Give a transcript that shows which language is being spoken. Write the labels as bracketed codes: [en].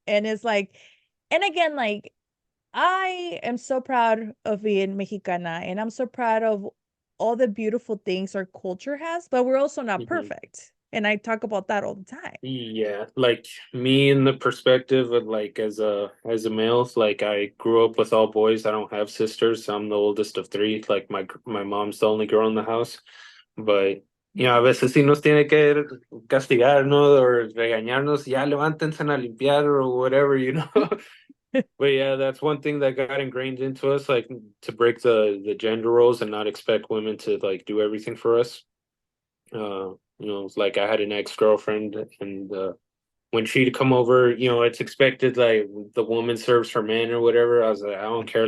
[en] And it's like, and again, like I am so proud of being Mexicana, and I'm so proud of all the beautiful things our culture has, but we're also not Mhm. perfect. And I talk about that all the time. Yeah, like me in the perspective of like as a male, like I grew up with all boys. I don't have sisters. I'm the oldest of three. Like my mom's the only girl in the house. [es] But a veces sí nos tiene que castigar, ¿no? Or regañarnos, ya levántense a limpiar [en] or whatever. But yeah, that's one thing that got ingrained into us, like to break the gender roles and not expect women to like do everything for us. Like I had an ex-girlfriend and when she'd come over, it's expected like the woman serves her man or whatever. I was like, I don't care.